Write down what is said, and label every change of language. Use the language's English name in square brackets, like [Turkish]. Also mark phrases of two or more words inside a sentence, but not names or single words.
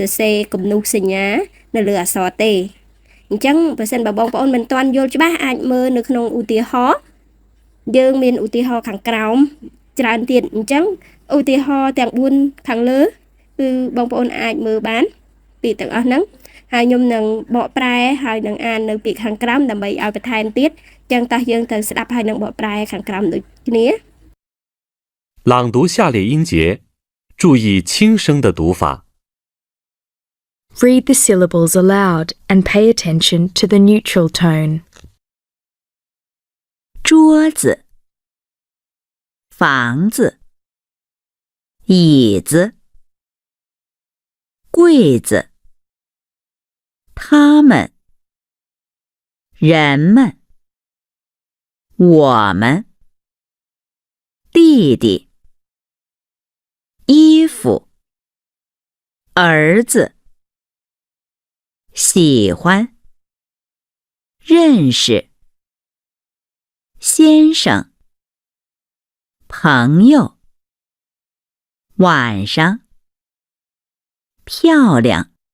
[Khmer] រសេរគំនូសសញ្ញានៅលើអក្សរទេអញ្ចឹងបើសិនបើបងប្អូនមិនទាន់យល់ច្បាស់អាចមើលនៅក្នុងឧទាហរណ៍យើងមានឧទាហរណ៍ខាងក្រោមច្រើនទៀតអញ្ចឹង ឧទាហរណ៍ទាំង4ខាងលើគឺបងប្អូនអាចមើលបានពាក្យទាំងអស់ហ្នឹងហើយខ្ញុំនឹងបកប្រែហើយនឹងអាននៅពាក្យខាងក្រោមដើម្បីឲ្យបន្ថែមទៀតអញ្ចឹងតោះយើងទៅស្ដាប់ហើយនឹងបកប្រែខាងក្រោមដូចគ្នា [Chinese] 朗读下列音节，注意轻声的读法。 [English] Read the syllables aloud and pay attention to the neutral tone. [Chinese] 桌子，房子，椅子，柜子，他们，人们，我们，弟弟，衣服，儿子，喜欢，认识，先生，朋友，晚上，漂亮。